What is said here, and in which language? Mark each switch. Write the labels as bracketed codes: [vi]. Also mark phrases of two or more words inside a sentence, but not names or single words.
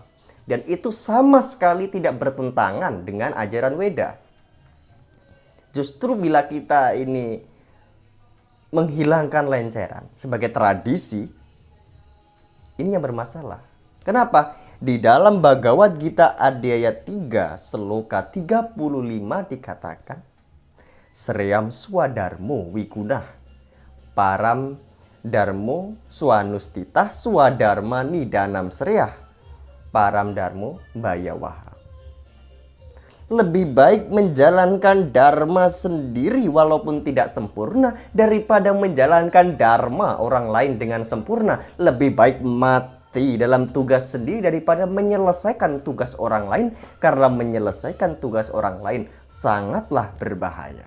[id] Dan itu sama sekali tidak bertentangan dengan ajaran Weda. Justru bila kita ini menghilangkan lenceran sebagai tradisi, ini yang bermasalah. Kenapa? Di dalam Bhagavad Gita Adhyaya 3 Sloka 35 dikatakan, [sa] श्रेयान् स्वधर्मो विगुणः पर धर्मात् स्वनुष्ठितात् स्वधर्मे निधनं श्रेयः पर धर्मो भयावहः. [id] Lebih baik menjalankan dharma sendiri walaupun tidak sempurna daripada menjalankan dharma orang lain dengan sempurna. Lebih baik mati dalam tugas sendiri daripada menyelesaikan tugas orang lain, karena menyelesaikan tugas orang lain sangatlah berbahaya.